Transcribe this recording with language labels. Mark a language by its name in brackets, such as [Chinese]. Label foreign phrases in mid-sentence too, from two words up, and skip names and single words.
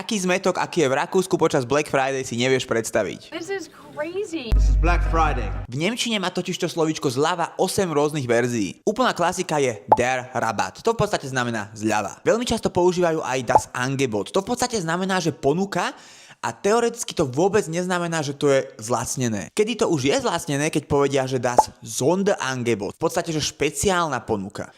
[Slovak] Taký zmetok, aký je v Rakúsku počas Black Friday, si nevieš predstaviť. [English] This is crazy. This is Black Friday. [Slovak] V nemčine má totiž to slovíčko zľava 8 rôznych verzií. Úplná klasika je [German] der Rabatt. [Slovak] To v podstate znamená zľava. Veľmi často používajú aj [German] das Angebot. [Slovak] To v podstate znamená, že ponuka, a teoreticky to vôbec neznamená, že to je zlacnené. Kedy to už je zlacnené, keď povedia, že [German] das Sonderangebot, [Slovak] v podstate, že špeciálna ponuka.